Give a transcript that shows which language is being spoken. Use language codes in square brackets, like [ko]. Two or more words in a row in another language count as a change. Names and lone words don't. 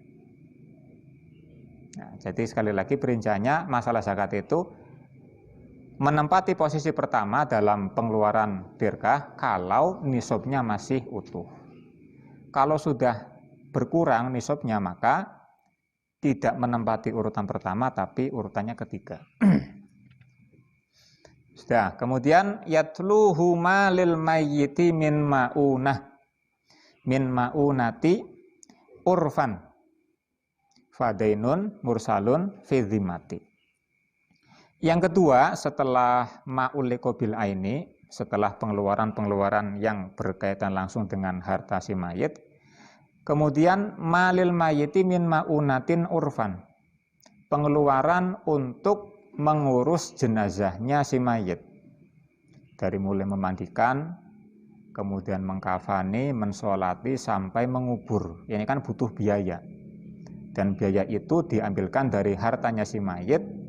[id] Nah, jadi sekali lagi perinciannya masalah zakat itu menempati posisi pertama dalam pengeluaran tirkah kalau nisabnya masih utuh. Kalau sudah berkurang nisabnya maka tidak menempati urutan pertama tapi urutannya ketiga. Sudah, kemudian [ar] يتلوه ما للميت من مؤنة عرفا فدين مرسل في ذمة. [id] Yang kedua, setelah [ar] ما علق بالعين, [id] setelah pengeluaran-pengeluaran yang berkaitan langsung dengan harta si mayit, kemudian [ar] ما للميت من مؤنة عرفا, [id] pengeluaran untuk mengurus jenazahnya si mayit, dari mulai memandikan, kemudian mengkafani, mensolati, sampai mengubur. Ini kan butuh biaya, dan biaya itu diambilkan dari hartanya si mayit.